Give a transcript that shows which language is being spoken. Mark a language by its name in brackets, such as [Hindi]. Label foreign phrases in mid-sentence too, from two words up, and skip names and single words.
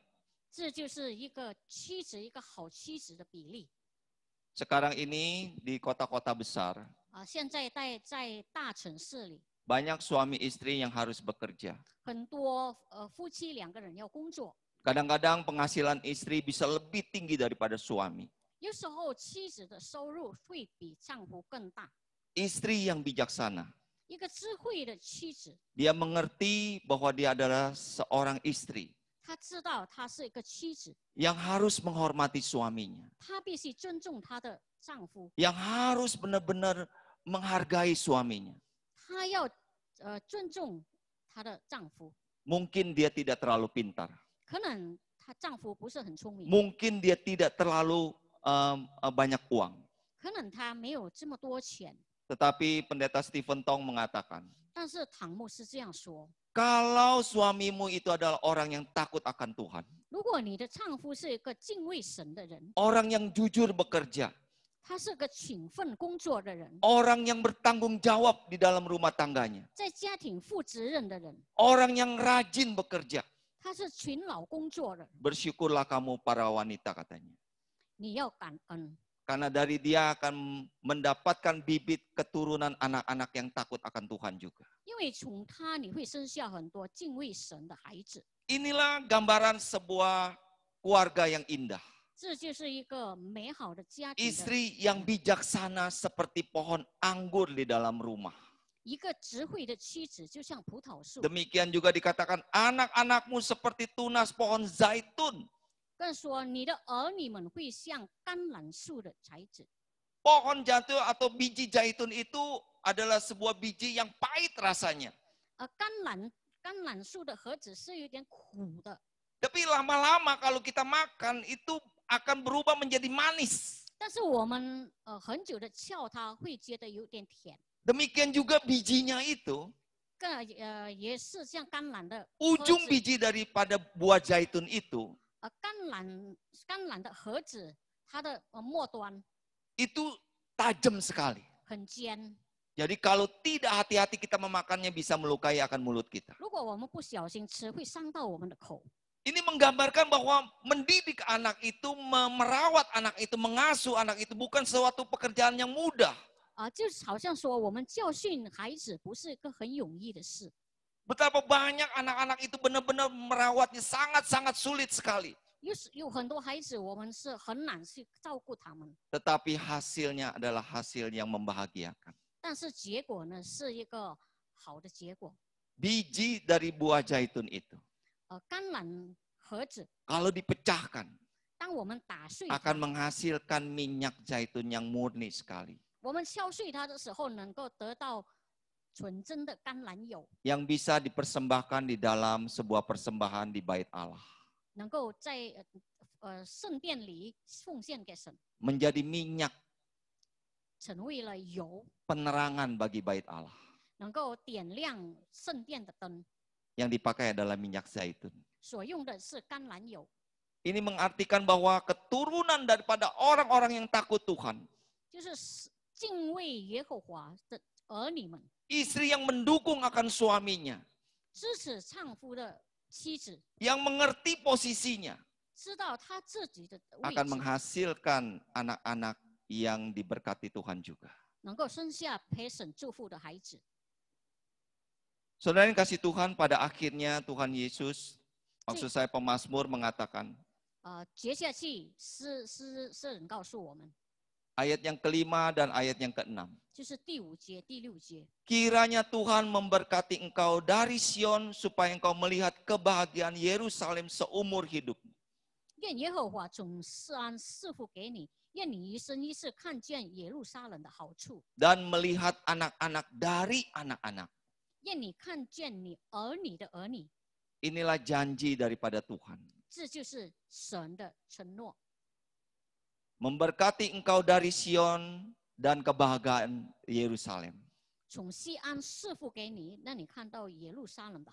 [Chinese] 这就是一个妻子，一个好妻子的比例。 [Indonesian] Sekarang ini di kota-kota besar, [Chinese] 现在在大城市里， [Indonesian] banyak suami istri yang harus bekerja. [Chinese] 很多夫妻两个人要工作， [Indonesian] Kadang-kadang penghasilan istri bisa lebih tinggi daripada suami. [Chinese] 有时候妻子的收入会比丈夫更大。 [Indonesian] Istri yang bijaksana, [Chinese] 一个智慧的妻子， [Indonesian] dia mengerti bahwa dia adalah seorang istri [Chinese] 她知道她是一个妻子， [Indonesian] yang harus menghormati suaminya, [Chinese] 她必须尊重她的丈夫， [Indonesian] yang harus benar-benar menghargai suaminya. [Chinese] 她要尊重她的丈夫。 [Indonesian] Mungkin dia tidak terlalu pintar, [Chinese] 可能她丈夫不是很聪明， [Indonesian] mungkin dia tidak terlalu banyak uang. [Chinese] 可能他没有这么多钱， [Indonesian] Tetapi pendeta Stephen Tong mengatakan, [Chinese] 但是唐牧师这样说： [Indonesian] kalau suamimu itu adalah orang yang takut akan Tuhan, [Chinese] 如果你的丈夫是一个敬畏神的人， [Indonesian] orang yang jujur bekerja, [Chinese] 他是个勤奋工作的人， [Indonesian] orang yang bertanggung jawab di dalam rumah tangganya, [Chinese] 在家庭负责任的人， [Indonesian] orang yang rajin bekerja, [Chinese] 他是勤劳工作的人， [Indonesian] bersyukurlah kamu para wanita katanya. [Chinese] 你要感恩， [Indonesian] Karena dari dia akan mendapatkan bibit keturunan anak-anak yang takut akan Tuhan juga. [Chinese] 因为从他你会生下很多敬畏神的孩子。 [Indonesian] Inilah gambaran sebuah keluarga yang indah. [Chinese] 这就是一个美好的家庭的， [Indonesian] Istri yang bijaksana seperti pohon anggur di dalam rumah. [Chinese] 一个智慧的妻子，就像葡萄树。 [Indonesian] Demikian juga dikatakan anak-anakmu seperti tunas pohon zaitun. [Chinese] 更说你的儿女们会像橄榄树的材质。 [Indonesian] Pohon zaitun atau biji zaitun itu adalah sebuah biji yang pahit rasanya. [Chinese] 橄榄树的核子是有点苦的， [Indonesian] Tapi lama-lama kalau kita makan itu akan berubah menjadi manis. [Chinese] 但是我们很久的撬它，会觉得有点甜。 [Indonesian] Demikian juga bijinya itu, [Chinese] 也是像橄榄的核 [Indonesian] ujung [Chinese] 子 [Indonesian] biji daripada buah zaitun itu, [Chinese] 橄榄的核子，它的末端 [Indonesian] itu tajam sekali. [Chinese] 很尖。 [Indonesian] Jadi kalau tidak hati-hati kita memakannya bisa melukai akan mulut kita. [Chinese] 如果我们不小心吃，会伤到我们的口。 [Indonesian] Ini menggambarkan bahwa mendidik anak itu, merawat anak itu, mengasuh anak itu bukan suatu pekerjaan yang mudah. [Chinese] 就是好像说我们教训孩子不是一个很容易的事。 [Indonesian] Betapa banyak anak-anak itu benar-benar merawatnya sangat-sangat sulit sekali. [Chinese] 有很多孩子，我们是很难去照顾他们， [Indonesian] Tetapi hasilnya adalah hasil yang membahagiakan. [Chinese] 但是结果呢是一个好的结果。 [Indonesian] Biji dari buah zaitun itu, [Chinese] 橄榄核子， [Indonesian] kalau dipecahkan, [Chinese] 当我们打碎 [Indonesian] akan [Chinese] 它， [Indonesian] menghasilkan minyak zaitun yang murni sekali. [Chinese] 我们敲碎它的时候，能够得到纯真的橄榄油， [Indonesian] Yang bisa dipersembahkan di dalam sebuah persembahan di bait Allah. [Chinese] 能够在圣殿里奉献给神， [Indonesian] Menjadi minyak [Chinese] 成为了油， [Indonesian] penerangan bagi bait Allah. [Chinese] 能够点亮圣殿的灯。 [Indonesian] Yang dipakai adalah minyak zaitun. [Chinese] 所用的是橄榄油， [Indonesian] Ini mengartikan bahwa keturunan daripada orang-orang yang takut Tuhan [Chinese] 就是敬畏耶和华的儿女们， [Indonesian] Istri yang mendukung akan suaminya. [Chinese] 支持丈夫的妻子， [Indonesian] Yang mengerti posisinya. [Chinese] 知道他自己的位 [Indonesian] Akan [Chinese] 置， [Indonesian] menghasilkan anak-anak yang diberkati Tuhan juga. [Chinese] 能够生下陪审祝福的孩子。 [Indonesian] Saudara yang kasih Tuhan, pada akhirnya Tuhan Yesus, maksud saya pemazmur mengatakan, [Chinese] 接下去诗人告诉我们， [Indonesian] ayat yang kelima dan ayat yang keenam. [Chinese] 就是第5节、第6节。 [Indonesian] Kiranya Tuhan memberkati engkau dari Sion supaya engkau melihat kebahagiaan Yerusalem seumur hidup. [Chinese] 愿耶和华从示安赐福给你，愿你一生一世看见耶路撒冷的好处， [Indonesian] Dan melihat anak-anak dari anak-anak. [Chinese] 愿你看见你儿女的儿女。 [Indonesian] Inilah janji daripada Tuhan. [Chinese] 这就是神的承诺。 [Indonesian] Memberkati engkau dari Sion dan kebahagiaan Yerusalem. [Chinese] 从西安赐福给你，让你看到耶路撒冷的好